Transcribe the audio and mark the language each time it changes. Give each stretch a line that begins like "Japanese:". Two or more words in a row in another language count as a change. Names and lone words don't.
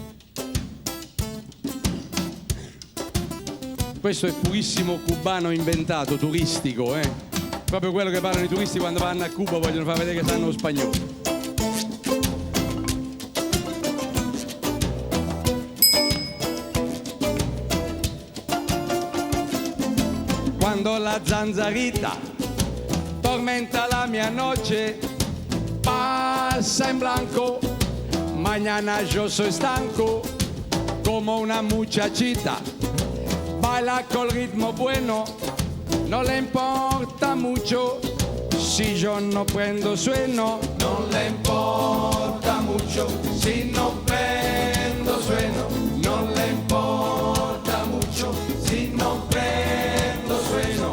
Italian: Questo è purissimo cubano inventato, turistico, proprio quello che parlano i turisti quando vanno a Cuba, vogliono far vedere che sanno lo spagnolo.
Spanish: Quando la zanzarita tormenta la mia noche, pasa en blanco, mañana yo soy estanco, como una muchachita, baila col ritmo bueno, no le importa mucho si yo no prendo sueno, no le importa mucho si no prendo sueno, no le importa mucho si no prendo sueno.